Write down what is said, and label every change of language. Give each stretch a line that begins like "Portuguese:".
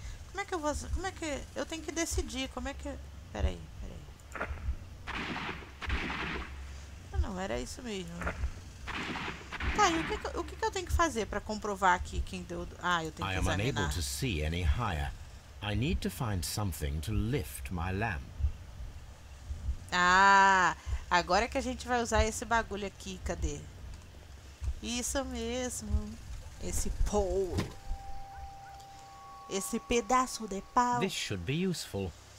Portuguese: Como é que eu vou... Como é que... Eu tenho que decidir. Como é que... Peraí. Não, era isso mesmo. Tá, e o que eu tenho que fazer pra comprovar aqui quem deu... Ah, eu tenho que examinar.
English: I am unable to see any higher. I need to find something to lift my lamp.
Portuguese: Ah, agora que a gente vai usar esse bagulho aqui. Cadê? Isso mesmo. Esse pole. Esse pedaço de pau.
English: This should be useful.